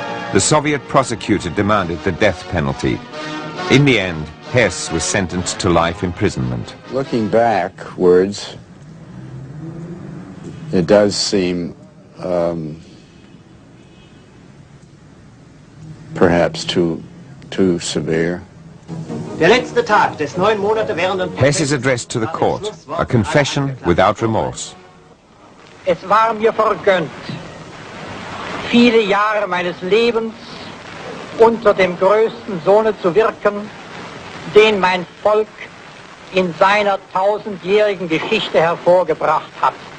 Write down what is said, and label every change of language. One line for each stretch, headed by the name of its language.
English: The Soviet prosecutor demanded the death penalty. In the end, Hess was sentenced to life imprisonment. Looking backwards, it does seem perhaps too severe.
German: Der letzte Tag des 9 Monate währenden
English: Hess's address to the court, a confession without remorse.
German: Es war mir vergönnt, viele Jahre meines Lebens unter dem größten Sohne zu wirken, den mein Volk in seiner 1000-jährigen Geschichte hervorgebracht hat.